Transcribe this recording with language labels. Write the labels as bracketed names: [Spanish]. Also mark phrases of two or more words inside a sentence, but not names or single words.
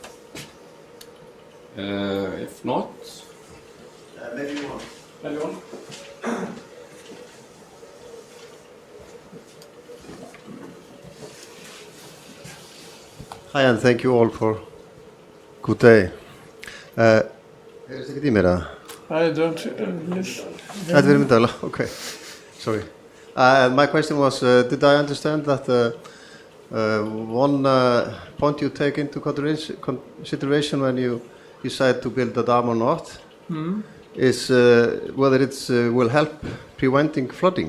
[English] If not, Maybe one. maybe one. Hi, and thank you all for good day. [Icelandic] Heyrist ekkert í mér eða? [English] I don't listen. [Icelandic] Þetta verður myndala, [English] okay. Sorry. My question was, did I understand that one point you take into consideration when you decide to build a dam or not is whether it will help preventing flooding?